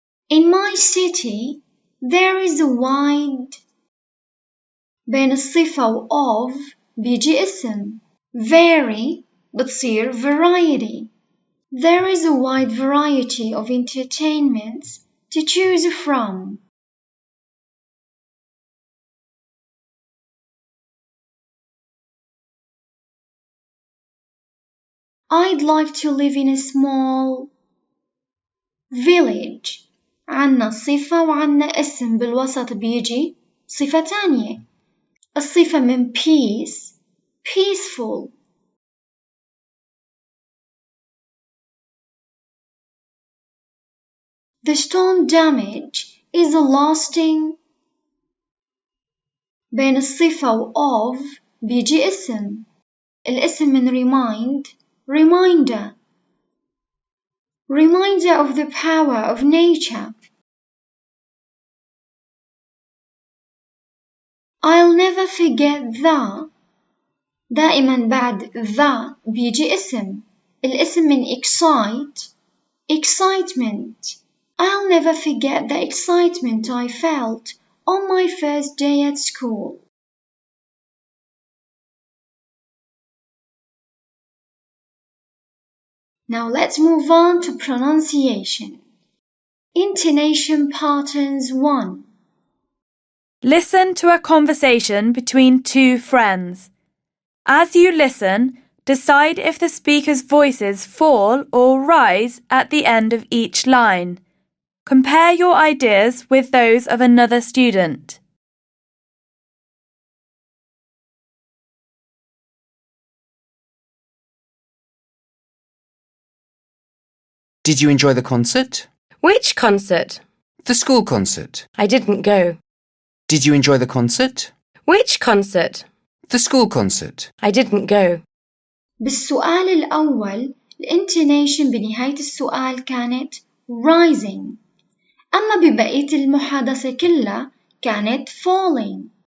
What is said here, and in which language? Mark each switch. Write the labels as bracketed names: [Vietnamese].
[English] In my city there is a wide. [Arabic] بين الصفة و of بيجي اسم. [English] Very [Arabic] بتصير [English] variety. There is a wide variety of entertainments to choose from. I'd like to live in a small village. [Arabic] عنا صفة وعنا اسم بالوسط بيجي صفة تانية. الصفة من [English] peace peaceful. The storm damage is a lasting. [Arabic] بين الصفة و of بيجي اسم. الاسم من [English] remind reminder. Reminder of the power of nature. I'll never forget the. [Arabic] دائما بعد the بيجي اسم. الاسم من [English] excite excitement. I'll never forget the excitement I felt on my first day at school. Now let's move on to pronunciation. Intonation patterns 1. Listen to a conversation between two friends. As you listen, decide if the speaker's voices fall or rise at the end of each line. Compare your ideas with those of another student. Did you enjoy the concert? Which concert? The school concert. I didn't go. Did you enjoy the concert? Which concert? The school concert. I didn't go. [Arabic] بالسؤال الأول الانتونيشن بنهاية السؤال كانت rising. أما ببقية المحادثة كلها كانت falling.